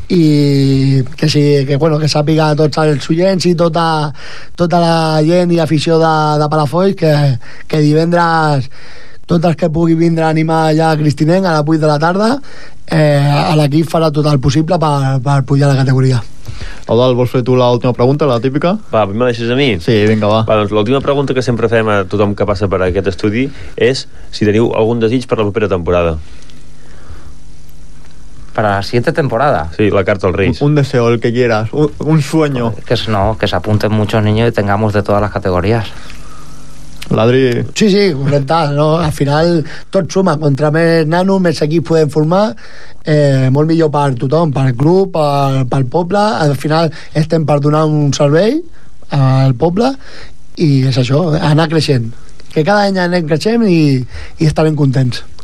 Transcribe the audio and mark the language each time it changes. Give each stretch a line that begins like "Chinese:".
Catalan: I que sàpiga tots els oients i tota la gent i afició de Palafolls que divendres tot el que pugui vindre a animar allà a Cristinenc a les 8 de la tarda, l'equip farà tot el possible per pujar la categoria. Eudald, vols fer tu l'última pregunta, la típica? Va, me deixes a mi? Sí, vinga, va. Doncs l'última pregunta que sempre fem a tothom que passa per aquest estudi és si teniu algun desig per la propera temporada. Per a la
Spanish: siguiente temporada?
Catalan: Sí, la carta al Reis.
Spanish: Un deseo, el que quieras, un sueño. Que se apunten muchos niños y tengamos de todas las categorías. Ladri.
Catalan: Sí, correcte, no? Al final tot suma, contra més nanos, més equips podem formar, molt millor per tothom, per club, per poble. Al final estem per donar un servei al poble, i és això, anar creixent, que cada any anem creixent i estarem contents.